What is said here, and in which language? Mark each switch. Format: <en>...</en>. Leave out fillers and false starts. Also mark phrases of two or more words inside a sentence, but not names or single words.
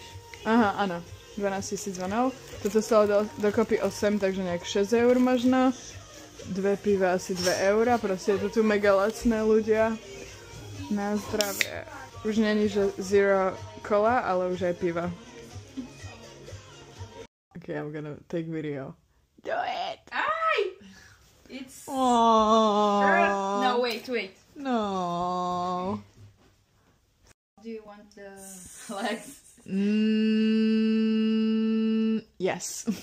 <sk>Aha, áno. 12 000 zvonov. Toto stalo dokopy 8, takže nejak 6 € možno. 2 piva asi 2 €. Proste je to tu mega lacné, ľudia. Na zdravie. Už není, že</sk> <en>zero cola,</en> <sk>ale už aj piva.</sk> <en>Okay, I'm gonna take video. Do it! Ay! It's... Aww. No, wait. No. Do you want the... legs. Yes.</en>